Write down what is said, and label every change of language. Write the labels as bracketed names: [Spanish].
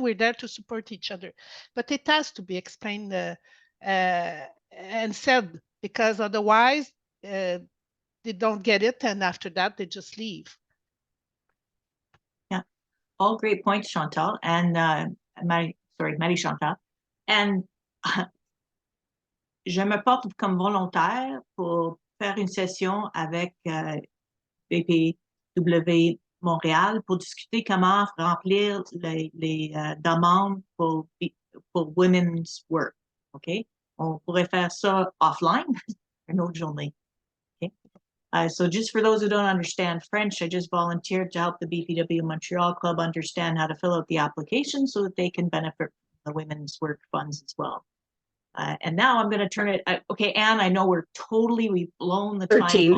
[English] We're there to support each other. But it has to be explained and said, because otherwise they don't get it. And after that, they just leave. Yeah, all great points, Chantal. And Marie Chantal. [French] And je me porte comme volontaire pour faire une session avec BPW Montréal pour discuter comment remplir les demandes pour women's work. OK? On pourrait faire ça offline une autre journée. [English] Okay? So just for those who don't understand French, I just volunteered to help the BPW Montreal Club understand how to fill out the application so that they can benefit from the women's work funds as well. And now I'm going to turn it. Okay, Anne, I know we've blown the 13.